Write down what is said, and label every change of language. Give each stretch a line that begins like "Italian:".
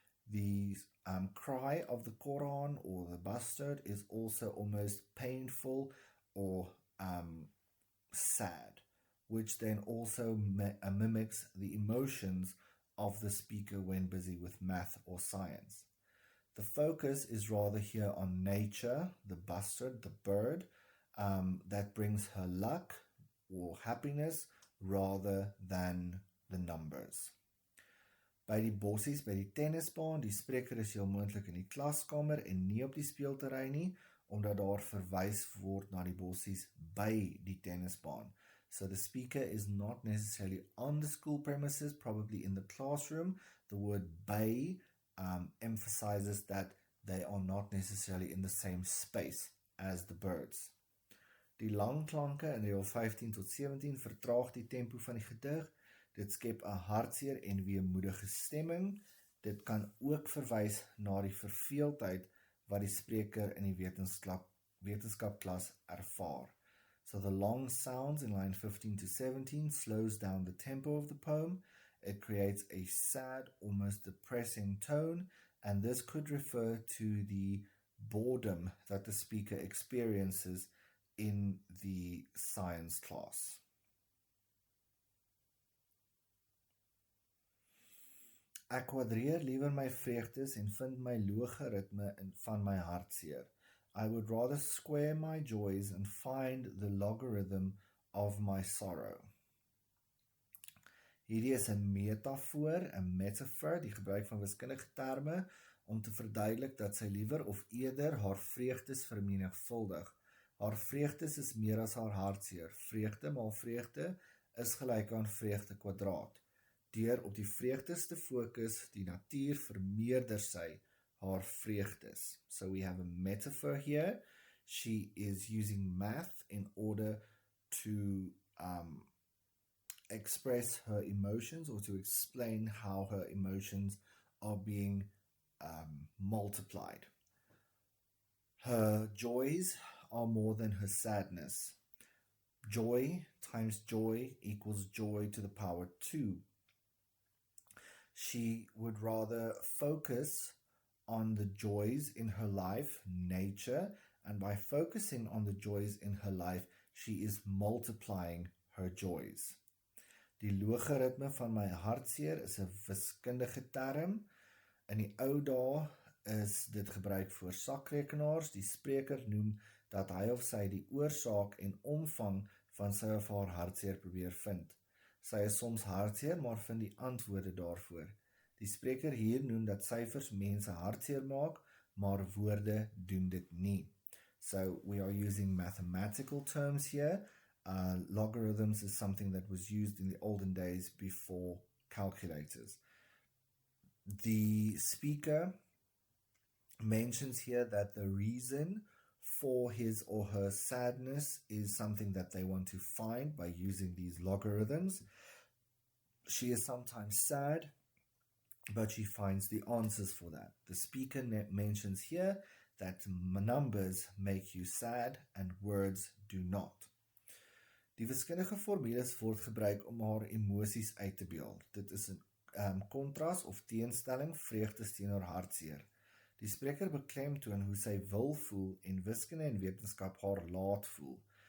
English: The cry of the Quran or the bustard is also almost painful or sad, which then also mimics the emotions of the speaker when busy with math or science. The focus is rather here on nature, the bustard, the bird, that brings her luck or happiness rather than the numbers.
Afrikaans: By die bossies, by die tennisbaan, die spreker is heel moontlik in die klaskamer en nie op die speelterrein nie, omdat daar verwys word na die bossies by die tennisbaan.
English: So the speaker is not necessarily on the school premises, probably in the classroom. The word by emphasizes that they are not necessarily in the same space as the birds.
Afrikaans: Die langklanke in deel 15 tot 17 vertraag die tempo van die gedig. Dit skep 'n hartseer en weemoedige stemming. Dit kan ook verwys na die verveeldheid wat die spreker in die wetenskapklas ervaar.
English: So the long sounds in line 15 to 17 slows down the tempo of the poem. It creates a sad, almost depressing tone, and this could refer to the boredom that the speaker experiences in the science class.
Afrikaans: Ek kwadreer liewer my vreugdes en vind my logaritme van my hartseer.
English: I would rather square my joys and find the logarithm of my sorrow.
Afrikaans: Hierdie is 'n metafoor, 'n metaphor, die gebruik van wiskundige terme om te verduidelik dat sy liewer of eerder haar vreugdes vermenigvuldig. Haar vreugdes is meer as haar hartseer. Vreugde maal vreugde is gelyk aan vreugde kwadraat. Deur op die vreugdes te fokus, die natuur vermeerder sy haar vreugdes.
English: So we have a metaphor here. She is using math in order to express her emotions or to explain how her emotions are being multiplied. Her joys are more than her sadness. Joy times joy equals joy to the power 2. She would rather focus on the joys in her life, nature, and by focusing on the joys in her life, she is multiplying her joys.
Afrikaans: Die logaritme van my hartseer is 'n wiskundige term. In die ou dae is dit gebruik vir sakrekenaars. Die spreker noem dat hy of sy die oorsaak en omvang van sy of haar hartseer probeer vind. Sy is soms hartseer, maar vind die antwoorde daarvoor. Die spreker hier noem dat syfers mense hartseer maak, maar woorde doen dit nie.
English: So we are using mathematical terms here. Logarithms is something that was used in the olden days before calculators. The speaker mentions here that the reason for his or her sadness is something that they want to find by using these logarithms. She is sometimes sad, but she finds the answers for that. The speaker mentions here that numbers make you sad and words do not.
Afrikaans: Die wiskundige formules word gebruik om haar emosies uit te beeld. Dit is 'n kontras of teenstelling, vreugde teenoor hartseer. Die spreker beklemtoon hoe sy wil voel en wiskunde en wetenskap haar laat voel.